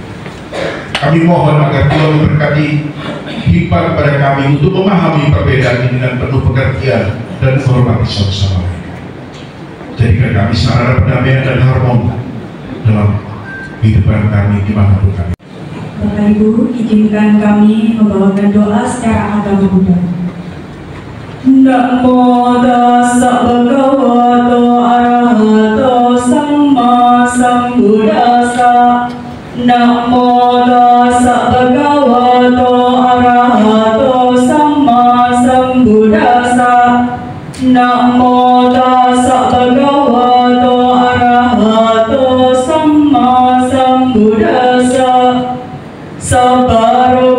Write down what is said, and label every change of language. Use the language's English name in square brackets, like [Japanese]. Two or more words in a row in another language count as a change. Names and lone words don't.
[Indonesian] Kami mohon agar Tuhan memberkati hikmat kepada kami untuk memahami perbedaan ini dengan penuh pengertian dan menghormati satu sama lain. Jadikan kami sarana perdamaian dan harmoni dalam kehidupan kami dimanapun kami. Bapak Ibu, izinkan kami membawakan doa secara agama Buddha. [Pali] Namo tassa bhagavato arahato samma sambuddhassa. Namo tassa bhagavato arahato samma sambuddhassa. Namo tassa bhagavato arahato samma sambuddhassa. [Indonesian] Sabar